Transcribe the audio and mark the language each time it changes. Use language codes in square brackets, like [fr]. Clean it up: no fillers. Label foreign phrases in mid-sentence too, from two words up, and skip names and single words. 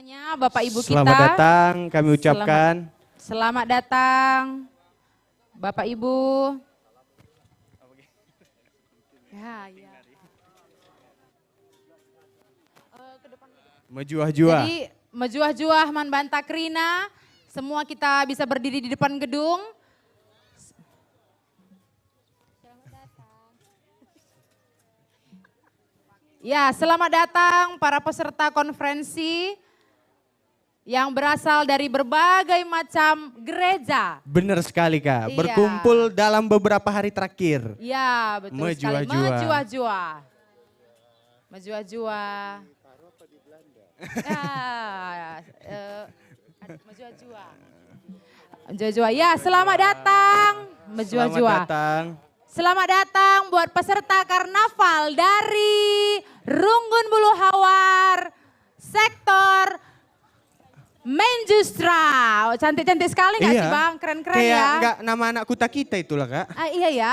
[id] Bapak Ibu kita. Selamat datang kami ucapkan. Selamat datang Bapak Ibu. Ya. Mejuah-juah. [btx] Jadi mejuah-juah man bantakrina, [id] semua kita bisa berdiri di depan gedung. Ya, selamat datang para peserta konferensi yang berasal dari berbagai macam gereja. Benar sekali Kak, Iya. berkumpul dalam beberapa hari terakhir. Ya, betul sekali. Mejuah-juah. Mejuah-juah. Mejuah-juah. Mejuah-juah. Mejuah-juah. Ya, selamat datang. Mejuah-juah. Selamat datang. Selamat datang buat peserta karnaval dari Runggun Bulu Hawar, sektor Menjustra. Oh, cantik-cantik sekali gak sih Bang? Keren-keren Kayak ya. enggak nama anak kuta kita itulah Kak. Iya ya.